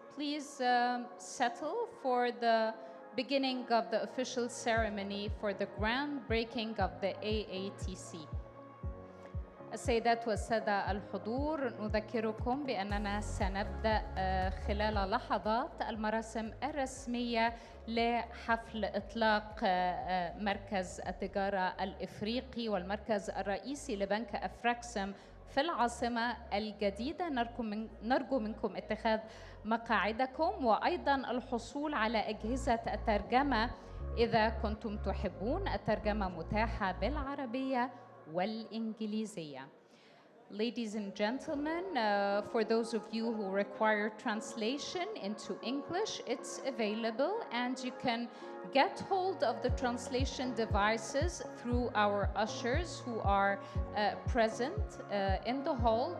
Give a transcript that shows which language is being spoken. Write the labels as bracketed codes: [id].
[en] Please settle for the beginning of the official ceremony for the groundbreaking of the AATC. [ar] السيدات والسادة الحضور، نذكركم بأننا سنبدأ خلال لحظات المراسم الرسمية لحفل إطلاق مركز التجارة الإفريقي والمركز الرئيسي لبنك أفركسم في العاصمة الجديدة. نرجو منكم اتخاذ مقاعدكم وأيضا الحصول على أجهزة الترجمة إذا كنتم تحبون. الترجمة متاحة بالعربية والإنجليزية. [en] Ladies and gentlemen, for those of you who require translation into English, it's available and you can get hold of the translation devices through our ushers who are present in the hall.